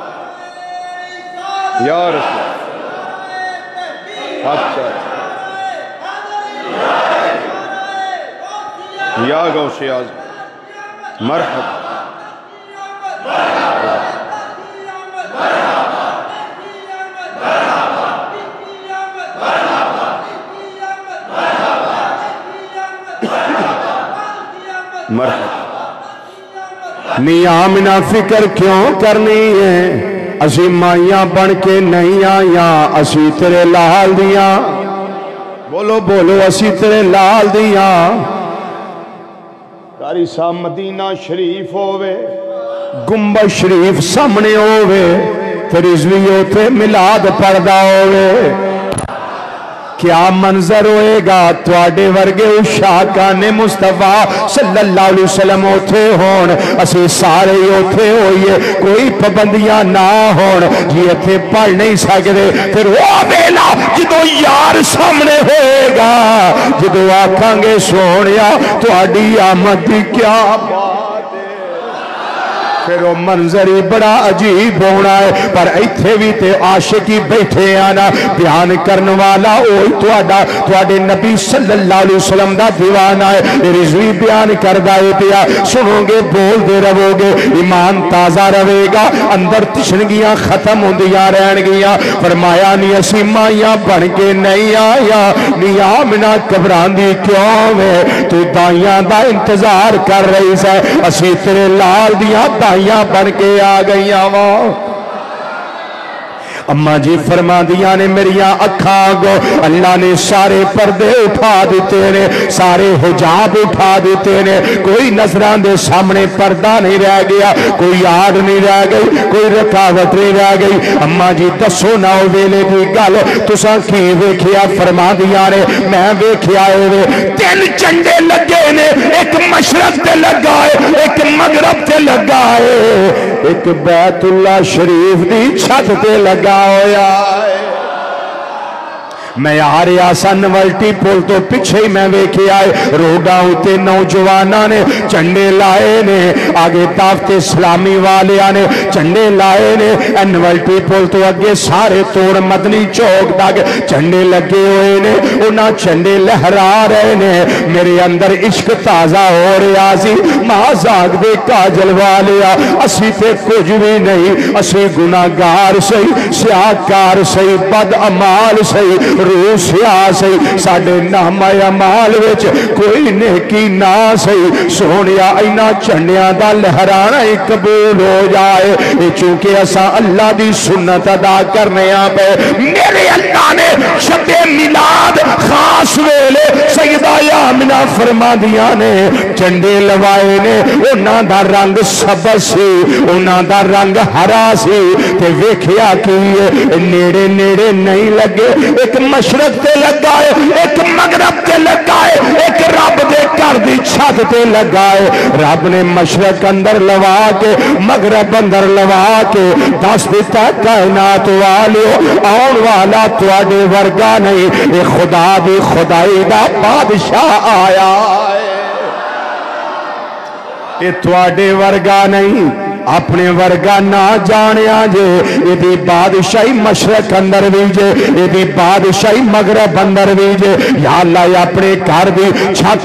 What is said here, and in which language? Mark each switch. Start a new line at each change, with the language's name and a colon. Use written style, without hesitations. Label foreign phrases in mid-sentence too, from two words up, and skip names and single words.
Punjabi: یا رسول اچھا یا غوث اعظم
Arabic: مرحبا مرحبا۔
Punjabi: میاں منا فکر کیوں کرنی ہے، اسی مائیاں بن کے نہیں آیا، اسی تیرے لال دیاں، بولو بولو اسی تیرے لال دیاں۔ قاری صاحب مدینہ شریف ہووے، گنبد شریف سامنے ہووے، پھر رضوی ہوتے میلاد پڑھدا ہووے، کیا منظر ہوئے گا؟ تواڈے ورگے اشاکان مصطفیٰ
Arabic: صلی اللہ علیہ وسلم
Punjabi: اوتھے ہون، اسی سارے اوتھے ہوئیے، کوئی پابندیاں نہ ہون، جی ایتھے پڑھ نہیں سکدے، پھر وہ ویلا جدو یار سامنے ہوئے گا، جدو آکھاں گے سونیا تواڈی آمد دی کیا بات، پھر وہ منظر ہی بڑا عجیب ہونا ہے۔ پر ایتھے بھی تے عاشقی بیٹھے آنا، بیان کرنے والا اوہی تواڈے نبی
Arabic: صلی اللہ علیہ وسلم
Punjabi: دا دیوانہ ہے، رضوی بیان کردہ ہے پیا، سنو گے بول دے رہو گے، ایمان تازہ رہے گا، اندر تشنگیاں ختم ہوندیاں رہن گیاں۔ فرمایا نی اسی مائیاں بن کے نہیں آیا، نی آمنہ گھبران دی کیوں ہے، تو دائیاں دا انتظار کر رہی سے، اسی تیرے لال دیاں دائیاں بن کے آ گئی آواں۔ اماں جی فرما دیا نے میریاں اکھاں گو اللہ نے سارے پردے اٹھا دیتے نے، سارے حجاب اٹھا دیتے نے، کوئی نظران دے سامنے پردہ نہیں رہ گیا، کوئی آڑ نہیں رہ گئی، کوئی رکاوٹ نہیں رہ گئی۔ اماں جی دسو نہ ویلے دی گل تساں کی ویکھیا؟ فرما دیا نے میں ویکھیا اے تین جھنڈے لگے نے، ایک مشرق تے لگا ہے، ایک مغرب تے لگا ہے، ایک بیت اللہ شریف دی چھت تے لگا ہویا ہے۔ میں آ رہا سا نولٹی پول تو پیچھے ہی میں ویکھے آئے روڈاں ہوتے نوجواناں نے چنڈے لائے نے، آگے دعوت اسلامی والے نے چنڈے لائے نے، نولٹی پول تو اگے سارے توڑ مدنی چوک تک چنڈے لگے ہوئے نے، انہاں چنڈے لہرا رہے نے۔ میرے اندر عشق تازہ ہو رہا سی، مازاگ دے کاجل والیا اسی تے کچھ بھی نہیں، اسی گناہگار سہی، سیاہکار سہی، بد امال سہی، روح سیاہ سہی، ساڑھے نامہ امال وچ کوئی نیکی نہ سہی، سونیا اینا چنڈیاں دا لہرانا ہی قبول ہو جائے، چونکہ اسا اللہ دی سنت ادا کرنے آپے۔ میرے اللہ نے شب میلاد خاص ویلے سیدہ آمنہ فرما دیا نے چنڈے لوائے نے، انہاں دا رنگ سبز سی، انہاں دا رنگ ہرا سی، تے ویکھیا کی نیڑے نیڑے نہیں لگے، ایک مشرق تے لگا ہے، ایک مغرب تے لگا ہے، ایک رب دے گھر دی چھت تے لگا ہے۔ رب نے مشرق اندر لوا کے مغرب اندر لوا کے دس دیتا کائنات والیو آن والا تواڈے ورگا نہیں، اے خدا دی خدائی دا بادشاہ آیا ہے، اے تواڈے ورگا نہیں، اپنے ورگا نہ جانیا جے یہ بادشاہی مشرق اندر بھی جے یہ بادشاہی مغرب اندر بھی جے یا اللہ اپنے گھر بھی چھت